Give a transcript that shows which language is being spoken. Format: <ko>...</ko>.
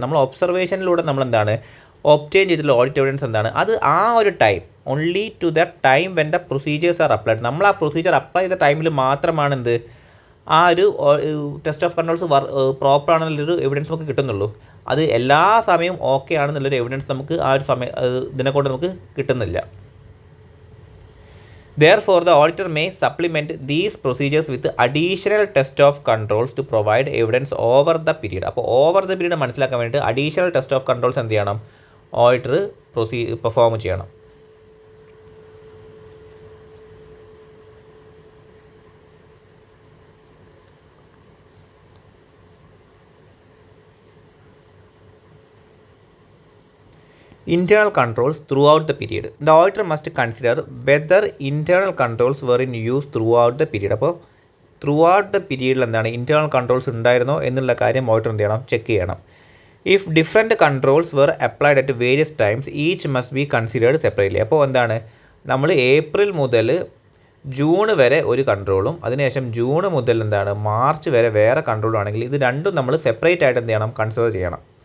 <ml>നമ്മൾ ഒബ്സർവേഷനിലൂടെ നമ്മൾ എന്താണ് ഒബ്റ്റെയിൻ ചെയ്തിട്ടുള്ള ഓഡിറ്റ് എവിഡൻസ് എന്താണ്, അത് ആ ഒരു time</ml> <en>Only to the time when the procedures are applied.</en> <ml>നമ്മൾ ആ പ്രൊസീജിയർ അപ്ലൈ ചെയ്ത ടൈമിൽ മാത്രമാണ് എന്ത് ആ ഒരു test of controls proper ആണെന്നുള്ളൊരു evidence നമുക്ക് കിട്ടുന്നുള്ളൂ. അത് എല്ലാ സമയവും ഓക്കെ ആണെന്നുള്ളൊരു എവിഡൻസ് നമുക്ക് ആ ഒരു ഇതിനെക്കൊണ്ട് നമുക്ക് കിട്ടുന്നില്ല.</ml> <en>Therefore, the auditor may supplement these procedures with additional test of controls to provide evidence over the period.</en> <ml>അപ്പോൾ ഓവർ ദ പീരീഡ് മനസ്സിലാക്കാൻ വേണ്ടിയിട്ട് അഡീഷണൽ ടെസ്റ്റ് ഓഫ് കൺട്രോൾസ് എന്ത് ചെയ്യണം, ഓഡിറ്റർ പെർഫോം ചെയ്യണം.</ml> <en>Internal controls throughout the period. The auditor must consider whether internal controls were in use throughout the period.</en> <ml>അപ്പോൾ throughout the പീരീഡിൽ എന്താണ് internal controls ഉണ്ടായിരുന്നോ എന്നുള്ള കാര്യം ഓഡിറ്റർ എന്ത് ചെയ്യണം, ചെക്ക് ചെയ്യണം.</ml> <en>If different controls were applied at various times each must be considered separately.</en> <ml>അപ്പോൾ എന്താണ്, നമ്മൾ ഏപ്രിൽ മുതൽ ജൂൺ വരെ ഒരു കൺട്രോളും അതിനുശേഷം ജൂൺ മുതൽ എന്താണ് മാർച്ച് വരെ വേറെ കൺട്രോളും ആണെങ്കിൽ ഇത് രണ്ടും നമ്മൾ സെപ്പറേറ്റ് ആയിട്ട് എന്ത് ചെയ്യണം, കൺസിഡർ ചെയ്യണം.</ml>